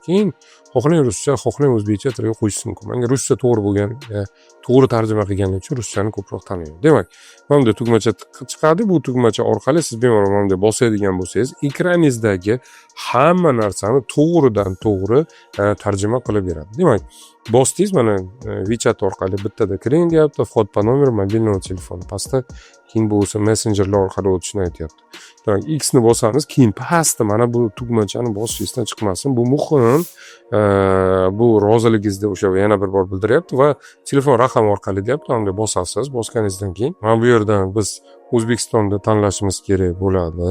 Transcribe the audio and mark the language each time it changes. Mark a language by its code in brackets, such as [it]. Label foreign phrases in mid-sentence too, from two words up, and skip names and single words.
[uz] Keyin xohlang ruscha, xohlang o'zbekcha tilga qo'yishingiz mumkin. Menga ruscha to'g'ri bo'lgan, to'g'ri tarjima qilganim uchun ruschani ko'proq tanlayman. Demak, mana bunday tugmacha chiqadi. Bu tugmacha orqali siz bemalol mana bunday bosadigan bo'lsangiz, ekraningizdagi hamma narsani to'g'ridan to'g'ri tarjima qilib beradi. Demak, bosdingiz, mana WeChat orqali bittada kiring deyapti. [ru] Vход по номеру мобильного телефона. [uz] Pastda keyin bu o'sha messenjerlar orqali o'tishni aytyapti. Demak, X ni bosamiz, keyin pastda mana bu tugmachani bosishingizdan chiqmasin. Bu muhim. Bu roziligingizni o'sha yana bir bor bildiryapti va telefon raqami orqali deyapti. Unda bosasiz. Bosganingizdan keyin mana bu yerdan biz O'zbekistonni tanlashimiz kerak bo'ladi.